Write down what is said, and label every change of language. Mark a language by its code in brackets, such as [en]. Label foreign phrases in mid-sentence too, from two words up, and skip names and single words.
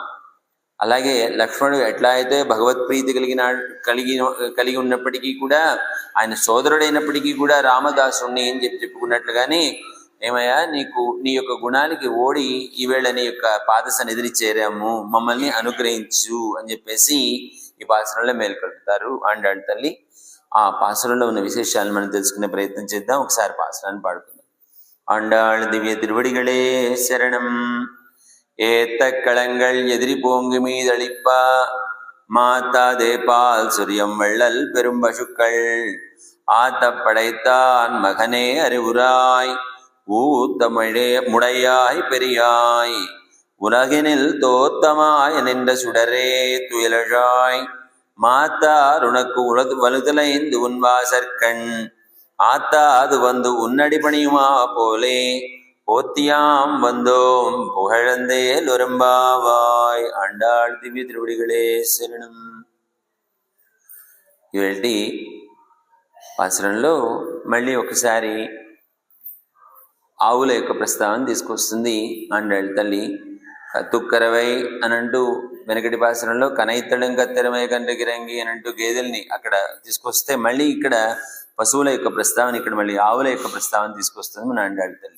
[te] అలాగే లక్ష్మణుడు ఎట్లా అయితే భగవత్ప్రీతి కలిగి ఉన్నప్పటికీ కూడా, ఆయన సోదరుడైనప్పటికీ కూడా రామదాసుడిని అని చెప్పుకున్నట్లుగానే, ఏమయ్యా నీకు నీ యొక్క గుణానికి ఓడి ఈవేళ నీ యొక్క పాదసన్నిధిని చేరాము, మమ్మల్ని అనుగ్రహించు అని చెప్పేసి ఈ పాసురంలో మేల్కొల్పుతారు ఆండాళ్ళ తల్లి. ఆ పాసురంలో ఉన్న విశేషాలను మనం తెలుసుకునే ప్రయత్నం చేద్దాం. ఒకసారి పాసురాన్ని పాడుకుందాం. ఆండాళ్ దివ్య తిరువడిகளே శరణం. [ta] ஏத்த களங்கள் எதிரி போங்கு மீதளிப்ப மாத்தாதேபால் சுரியம் வள்ளல் பெரும் பசுக்கள் ஆத்த படைத்தான் மகனே அறிவுராய் ஊத்த முடையாய் பெரியாய் உலகினில் தோத்தமாய் நின்ற சுடரே துயலழாய் மாத்தார் உனக்கு வலுதலைந்து உன் வாசற்கண் ஆத்தா அது வந்து உன்னடி பணியுமா போலே போத்தியாம் வந்தோம் புகழந்தே லொரம்பாவாய். [te] ఆండాళ్ దివ్య తిరువడిகளே శరణం. ఇవాల్టి పాసురంలో మళ్ళీ ఒకసారి ఆవుల యొక్క ప్రస్తావన తీసుకొస్తుంది ఆండాళ్ తల్లి. కతుక్కరవై అనంటూ వెనకటి పాసురంలో [ta] கனைத்திளம் கற்றெருமை கன்றுக்கிரங்கி [te] అనంటూ గేదెల్ని అక్కడ తీసుకొస్తే, మళ్ళీ ఇక్కడ పశువుల యొక్క ప్రస్తావన, ఇక్కడ మళ్ళీ ఆవుల యొక్క ప్రస్తావన తీసుకొస్తుంది మన ఆండాళ్ తల్లి.